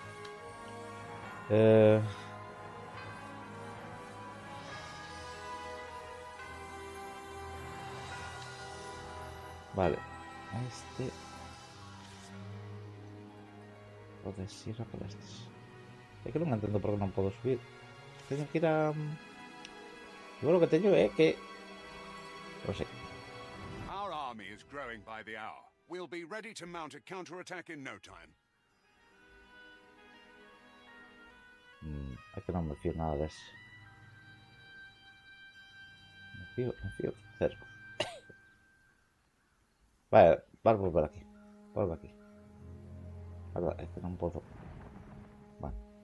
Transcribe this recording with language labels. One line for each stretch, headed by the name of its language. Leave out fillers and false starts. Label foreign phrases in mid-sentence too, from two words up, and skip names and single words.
Galician: Vale. Este... Podes ir a por estes. É que non entendo por que non podo subir. Teño que ir a... Igual o que teño é que... Non sei.
English: Our army is growing by the hour. We'll be ready to mount a counterattack in no time.
Galician: É que non me fío nada dese. Me fío cero. Vale, vas volver aquí. Volve aquí. Verdad, é que non podo. Vale.